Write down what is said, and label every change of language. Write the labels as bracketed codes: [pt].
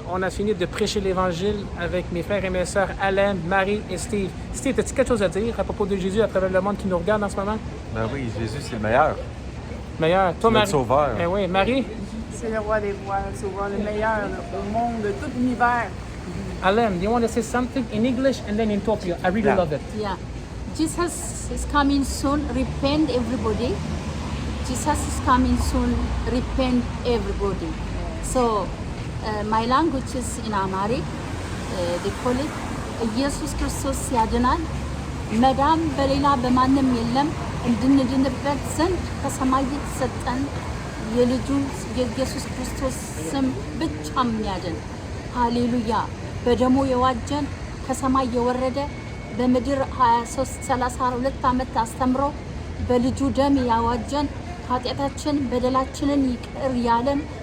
[fr] On a fini de prêcher l'Évangile avec mes frères et mes sœurs Alain, Marie et Steve. Steve, as-tu quelque chose à dire à propos de Jésus à travers le monde qui nous regarde en ce moment? Ben oui, Jésus, c'est le meilleur. Meilleur. Toi, Marie? Le sauveur. Eh oui, Marie? C'est le roi des rois, le sauveur, le meilleur au monde, de tout l'univers. [en] Alain, do you want to say something in English and then in Tokyo? I really love it. Yeah. Jesus is coming soon. Repent, everybody. Jesus is coming soon. Repent, everybody. So, my language is in Amharic. They call it [am] ኢየሱስ ክርስቶስ ያድናል። መዳን በሌላ በማንም የለም። እንድንድንበት ዘንድ ከሰማይ የተሰጠን የልጁ የኢየሱስ ክርስቶስ ስም ብቻ የሚያድን ሃሌሉያ። በደሙ የዋጀን ከሰማይ የወረደ በምድር 32 ዓመት አስተምሮ በልጁ ደም ያዋጀን ኃጢአታችን በደላችንን ይቅር ያለን